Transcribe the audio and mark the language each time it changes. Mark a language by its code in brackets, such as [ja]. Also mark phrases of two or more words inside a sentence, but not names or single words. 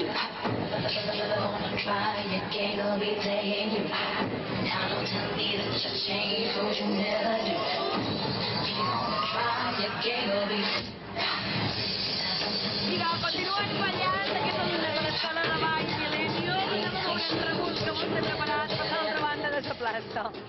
[en] Gonna try again, I'll be playing you. Now don't tell me that you change, so you never do. Gonna try again, I'll be. [ca] Vinga, continuen ballant aquesta lluita de l'escola de Vall Millennium. Anem a veure el rebut que vostè ha preparat per l'altra banda de la plaça.